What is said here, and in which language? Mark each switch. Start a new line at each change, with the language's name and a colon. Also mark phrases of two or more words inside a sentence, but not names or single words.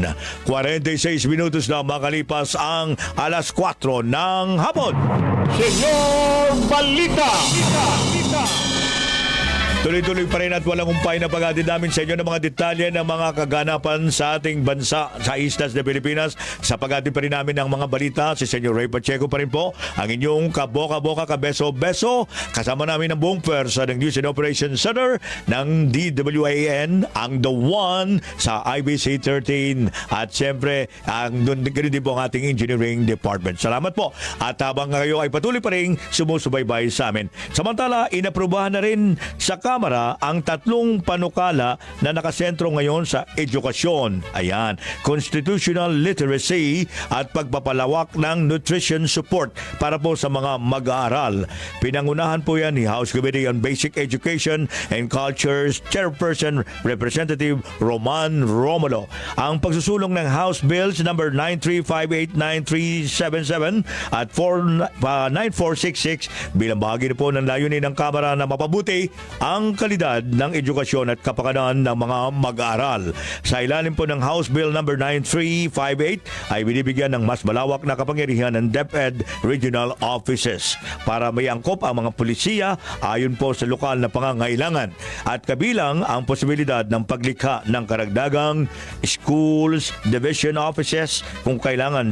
Filipino: 46 minutos na makalipas ang alas 4 ng hapon. Senyor Balita. Tuloy-tuloy pa rin at walang umpay na pag-atid namin sa inyo ng mga detalye ng mga kaganapan sa ating bansa sa
Spanish: islas de Pilipinas.
Filipino: Sa pag-atid pa rin namin ng mga balita, si Senyor Ray Pacheco pa rin po, ang inyong kaboka-boka, kabeso-beso. Kasama namin ang buong pwersa ng News and Operations Center ng DWAN, ang The One sa IBC 13. At siyempre, ganun din po ang ating
English: engineering department.
Filipino: Salamat po. At habang kayo ay patuloy pa rin sumusubaybay sa amin. Samantala, inaprubahan na rin sa Kamara ang 3 panukala na nakasentro ngayon sa edukasyon. Ayan,
English: constitutional literacy
Filipino: at pagpapalawak ng
English: nutrition support
Filipino: para po sa mga mag-aaral. Pinangunahan po yan ni House Committee on Basic Education and Culture's Chairperson Representative Roman Romulo. Ang pagsusulong ng House Bills number 93589377 at 9466 bilang bahagi na po ng layunin ng Kamara na mapabuti ang kalidad ng edukasyon at kapakanan ng mga mag-aaral. Sa ilalim po ng House Bill number 9358 ay binibigyan ng mas malawak na kapangyarihan ng DepEd Regional Offices para may angkop ang mga pulisya ayon po sa lokal na pangangailangan at kabilang ang posibilidad ng paglikha ng karagdagang
English: schools division offices
Filipino: kung kailangan.